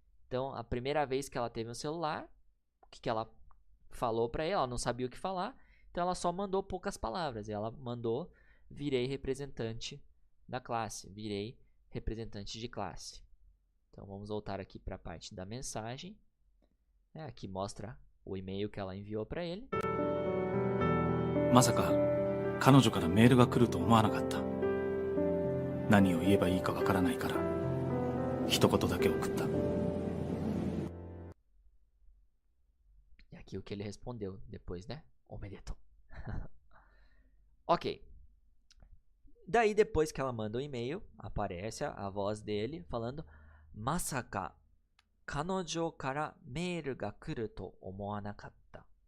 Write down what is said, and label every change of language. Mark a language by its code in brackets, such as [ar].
[pt] Então, a primeira vez que ela teve um celular, o que ela falou para ela não sabia o que falar, então ela só mandou poucas palavras. Ela mandou: virei representante da classe, virei representante de classe. Então vamos voltar aqui para a parte da mensagem. Aqui mostra o e-mail que ela enviou para ele. [ja] まさか彼女からメールが来ると思わなかった。何を言えばいいかわからないから一言だけ送った。 [pt] E aqui o que ele respondeu depois, né? Omedetou. Ok. Daí depois que ela manda o e-mail, aparece a voz dele falando: [ja] Masaka kanojo kara mail ga kuru to omou nakatta.